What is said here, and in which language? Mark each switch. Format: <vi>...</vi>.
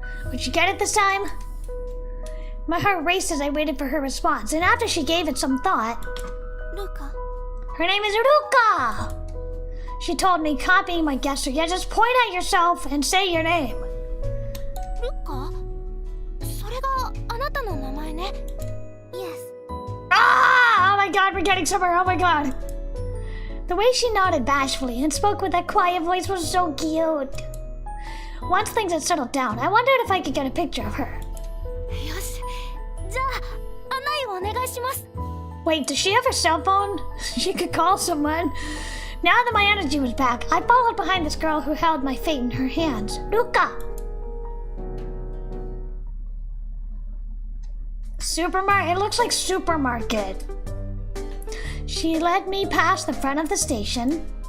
<en>Would she get it this time? My heart raced as I waited for her response, and after she gave it some thought... Ruka. Her name is Ruka! She told me, copying my gesture. Yeah, just point at yourself and say your name. Ruka?</en> <ja>それがあなたの名前ね。</ja> <en>Yes. Ah! Oh my god, we're getting somewhere. Oh my god. The way she nodded bashfully and spoke with that quiet voice was so cute. Once things had settled down, I wondered if I could get a picture of her.</en> <ja>よし。じゃあ、案内をお願いします。</ja> <en>Wait, does she have her cell phone? She could call someone. Now that my energy was back, I followed behind this girl who held my fate in her hands. Ruka! Supermarket? It looks like supermarket. She led me past the front of the station.</en>